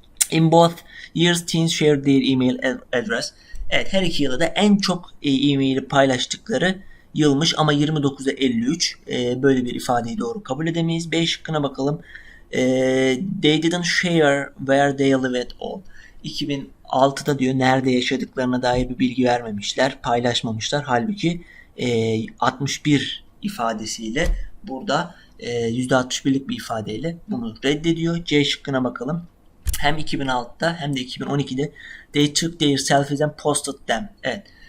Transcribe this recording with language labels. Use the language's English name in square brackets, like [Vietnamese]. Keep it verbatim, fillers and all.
[English] In both years teens shared their email address. [Turkish] Evet, her iki yılda da en çok e-maili paylaştıkları yılmış ama yirmi dokuza elli üç. E, böyle bir ifadeyi doğru kabul edemeyiz. B şıkkına bakalım. [English] E, they didn't share where they live at all. [Turkish] iki bin altıda diyor nerede yaşadıklarına dair bir bilgi vermemişler, paylaşmamışlar. Halbuki e, altmış bir ifadesiyle burada e, yüzde altmış birlik bir ifadeyle bunu reddediyor. C şıkkına bakalım. Hem iki bin altıda hem de iki bin on ikide [English] they took their selfies and posted them. [Turkish] Evet.